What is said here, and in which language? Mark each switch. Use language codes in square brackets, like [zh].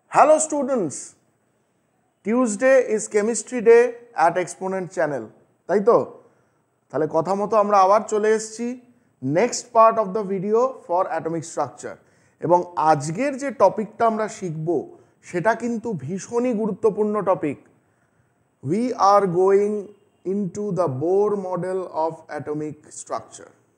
[en] Hello students, Tuesday is chemistry day at Exponent channel. [bn] তাই তো? তাহলে কথা মতো আমরা আবার চলে এসেছি [en] next part of the video for atomic structure [bn] এবং আজকের যে টপিকটা আমরা শিখব সেটা কিন্তু ভীষণই গুরুত্বপূর্ণ topic. [en] We are going into the Bohr model of atomic structure.